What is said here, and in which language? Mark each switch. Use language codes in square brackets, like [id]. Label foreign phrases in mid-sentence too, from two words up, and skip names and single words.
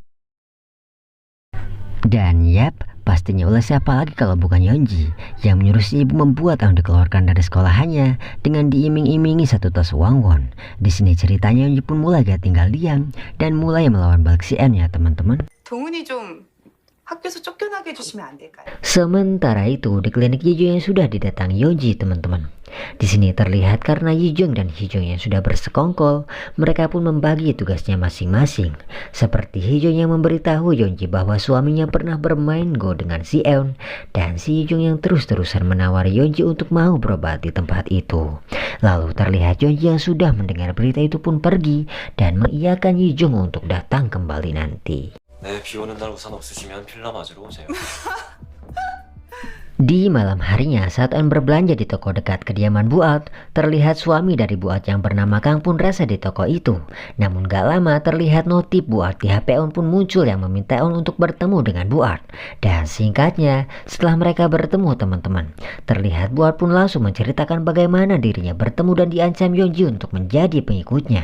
[id] Dan yap, pastinya oleh siapa lagi kalau bukan Yeonji yang menyuruh si ibu membuat Eun dikeluarkan dari sekolahannya dengan diiming-imingi 1 tas uang won. Di sini ceritanya Yeonji pun mulai gak tinggal diam dan mulai melawan balik si Eun ya teman-teman. [ko] 동훈이 좀 학교에서 쫓겨나게 해주시면 안 될까요? [id] Sementara itu di klinik Yijong yang sudah didatangi Yeonji teman-teman. Di sini terlihat karena Yijong dan Hee-jong yang sudah bersekongkol, mereka pun membagi tugasnya masing-masing. Seperti Hee-jong yang memberitahu Yeonji bahwa suaminya pernah bermain go dengan si Eun, dan si Yijong yang terus-terusan menawari Yeonji untuk mau berobat di tempat itu. Lalu terlihat Yeonji yang sudah mendengar berita itu pun pergi dan mengiyakan Yijong untuk datang kembali nanti. [ko] 네, 비 오는 날 우산 없으시면 필라 맞으러 오세요. [id] Di malam harinya saat Eun berbelanja di toko dekat kediaman Bu Art, terlihat suami dari Bu Art yang bernama Kang pun rasa di toko itu. Namun gak lama terlihat notif Bu Art di HP Eun pun muncul yang meminta Eun untuk bertemu dengan Bu Art. Dan singkatnya setelah mereka bertemu teman-teman, terlihat Bu Art pun langsung menceritakan bagaimana dirinya bertemu dan diancam Yeonji untuk menjadi pengikutnya.